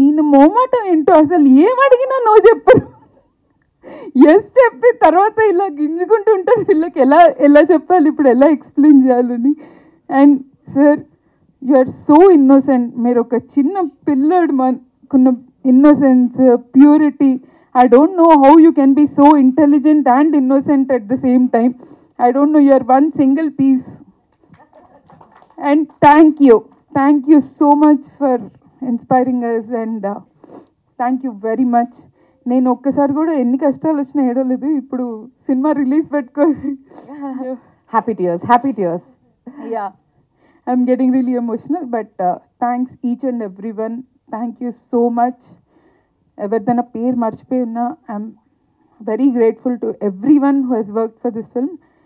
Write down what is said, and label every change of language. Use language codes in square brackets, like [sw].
[te] ఈయన మోమాటం ఏంటో, అసలు ఏం అడిగినా నో చెప్పరు. ఎస్ చెప్పి తర్వాత ఇలా గింజుకుంటూ ఉంటారు, వీళ్ళకి ఎలా చెప్పాలి, ఇప్పుడు ఎలా ఎక్స్ప్లెయిన్ చేయాలని. And sir, [en] You are so innocent. [te] మీరు ఒక చిన్న పిల్లడు మనకున్న innocence, purity. [en] I don't know how you can be so intelligent and innocent at the same time. I don't know, you are one single piece. And thank you so much for inspiring us, and thank you very much. [te] నేను ఒక్కసారి కూడా ఎన్ని కష్టాలు వచ్చినా ఏడవలేదు. ఇప్పుడు cinema release పెట్టుకొని [en] Happy tears. Yeah, I'm getting really emotional. But thanks each and every one. Thank you so much. [te] ఎవరిదైనా పేరు మర్చిపోయి ఉన్నా, [en] I'm very grateful to every one who has worked for this film.